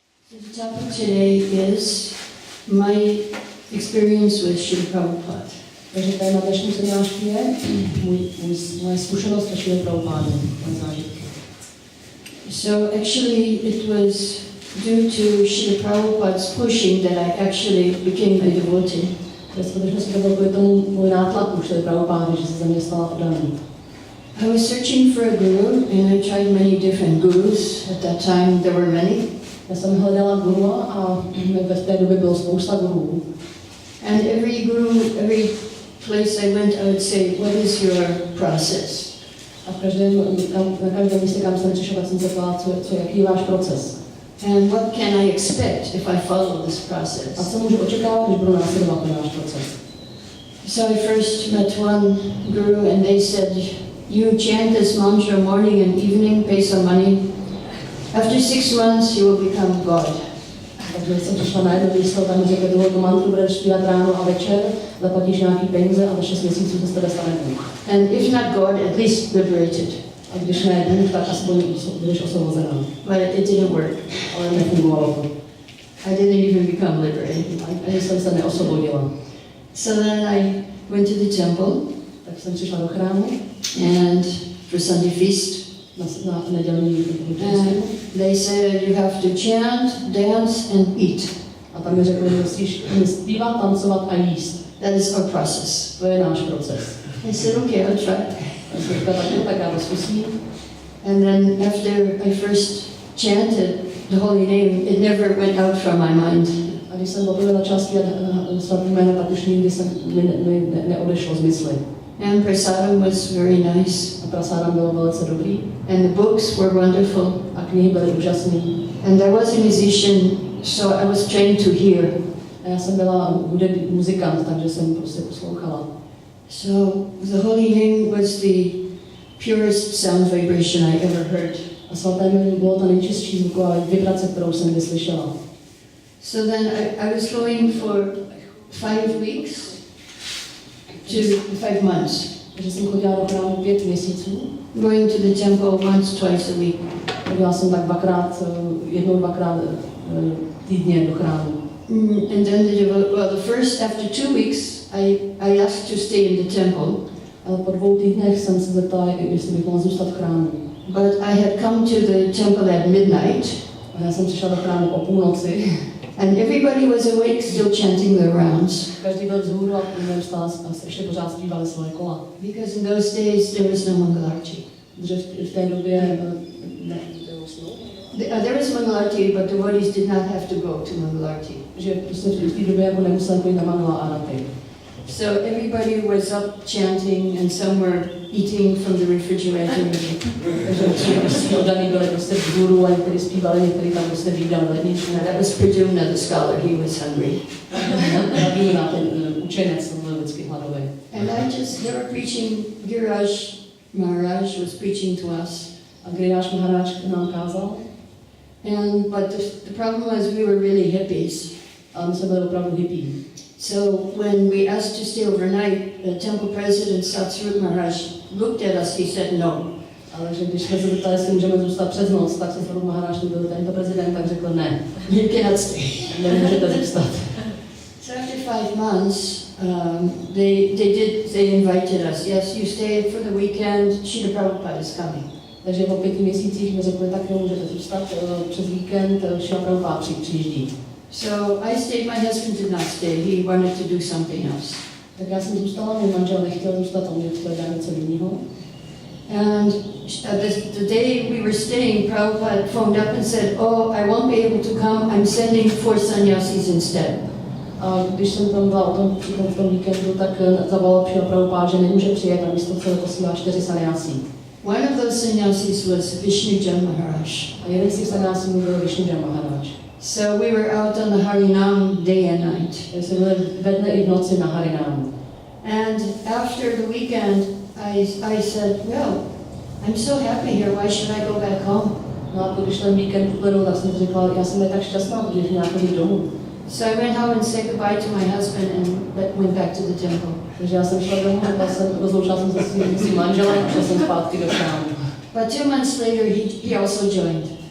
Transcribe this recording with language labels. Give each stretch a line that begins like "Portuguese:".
English: The topic today is my experience with Srila Prabhupada.
Czech: Takže téma dnešní přednášky je moje zkušenost se Srila Prabhupádou, moje zážitky.
English: So actually it was due to Srila Prabhupada's pushing that I actually became a devotee.
Czech: To je skutečně to bylo kvůli tomu můj nátlaku Srila Prabhupády, že se ze mě stala oddaný.
English: I was searching for a guru and I tried many different gurus. At that time there were many.
Czech: Já jsem hledala guru a ve té době bylo spousta gurů.
English: And every guru, every place I went, I would say, what is your process?
Czech: A na každém místě, kam jsem přišla, tak jsem se ptala, jaký je váš proces.
English: And what can I expect if I follow this
Czech: A
English: process?
Czech: co můžu očekávat, když budu následovat ten váš proces?
English: So I first met one guru and they said, you chant this mantra morning and evening, pay some money. After 6 months you will become God.
Czech: Takže jsem přišla na jedno místo, tam mi řekli, tu mantru budeš zpívat ráno a večer, zaplatíš nějaký peníze a za 6 měsíců se z tebe stane Bůh.
English: And if not God, at least liberated.
Czech: A když ne Bůh, tak aspoň budeš osvobozená.
English: But it didn't work.
Czech: Ale nefungovalo to.
English: I didn't even become liberated.
Czech: Ani jsem se neosvobodila.
English: So then I went to the temple.
Czech: Tak jsem přišla do chrámu.
English: And for Sunday feast.
Czech: Na nedělní
English: And they said you have to chant, dance and eat.
Czech: A tam mi řekli, že musíš zpívat, tancovat a jíst.
English: That is our process.
Czech: To je náš proces.
English: I said, okay, I'll try.
Czech: Já jsem říkala, tak já to zkusím.
English: And then after I first chanted the holy name, it never went out from my mind.
Czech: A když jsem poprvé začala zpívat svatý jméno, tak už nikdy jsem neodešlo z mysli.
English: And prasadam was very nice.
Czech: A prasádam bylo velice dobrý.
English: And the books were wonderful.
Czech: A knihy byly úžasné.
English: And I was a musician, so I was trained to hear.
Czech: A já jsem byla hudební muzikant, takže jsem prostě poslouchala.
English: So the holy name was the purest sound vibration I ever heard.
Czech: A svaté jméno bylo ta nejčistší zvuková vibrace, kterou jsem kdy slyšela.
English: So then I was going for 5 weeks to 5 months.
Czech: Takže jsem chodila do chrámu 5 měsíců.
English: Going to the temple once, twice a week.
Czech: Chodila jsem tak jednou, dvakrát týdně do chrámu.
English: And then the first, after 2 weeks, I asked to stay in the temple.
Czech: Ale po 2 týdnech jsem se zeptala, jestli bych mohla zůstat v chrámu.
English: But I had come to the temple at midnight.
Czech: A já jsem přišla do chrámu o půlnoci.
English: And everybody was awake, still chanting their rounds.
Czech: Každý byl vzhůru a neustále a ještě pořád zpívali svoje kola.
English: Because in those days there was no Mangalarti.
Czech: Protože v té době
English: There was Mangalarti, but devotees did not have to go to Mangalarti.
Czech: Že prostě v té době jako nemuseli chodit na Mangala Arati.
English: So everybody was up chanting and some were eating from the refrigerator.
Czech: Takže prostě oddaný byli prostě vzhůru a někteří zpívali, někteří tam prostě výdali ledničku.
English: That was Pradyumna, the scholar, he was hungry.
Czech: Pradyumna, ten učenec, byl vždycky hladový.
English: And they were preaching, Giriraj Maharaj was preaching to us.
Czech: A Giriraj Maharaj nám kázal.
English: But the problem was we were really hippies.
Czech: A my jsme byli opravdu hippie.
English: So when we asked to stay overnight, the temple president Satsrup Maharaj looked at us, he said no.
Czech: Ale že když jsme se zeptali, jestli můžeme zůstat přes noc, tak se Satsrup Maharaj, byl tento prezident, tak řekl ne.
English: You cannot stay.
Czech: Nemůžete zůstat.
English: So after 5 months, they invited us. Yes, you stay for the weekend. Srila Prabhupada is coming.
Czech: Takže po 5 měsících mi řekli, tak jo, můžete zůstat přes víkend, Srila Prabhupada přijíždí.
English: So I stayed, my husband did not stay, he wanted to do something else.
Czech: Tak já jsem zůstala, můj manžel nechtěl zůstat, on chtěl dělat něco jiného.
English: And the day we were staying, Prabhupada phoned up and said, oh, I won't be able to come, I'm sending 4 sannyasis instead.
Czech: A když jsem tam byla v tom víkendu, tak zavolal Srila Prabhupada, že nemůže přijet a místo toho posílá 4 sannyasí.
English: One of those sannyasis was Vishnu Maharaj.
Czech: A jeden z těch sannyasí byl Vishnu Maharaj.
English: So we were out on the Harinam day and night.
Czech: Jsme byli ve dne i v noci na Harinamu.
English: And after the weekend, I said, well, I'm so happy here, why should I go back home?
Czech: No a když ten víkend uplynul, tak jsem říkala, já jsem tak šťastná, protože měla chodit domů.
English: So I went home and said goodbye to my husband and went back to the temple.
Czech: Takže já jsem šla domů, rozloučila jsem se svým manželem a šla jsem zpátky do chrámu.
English: But 2 months later, he also joined.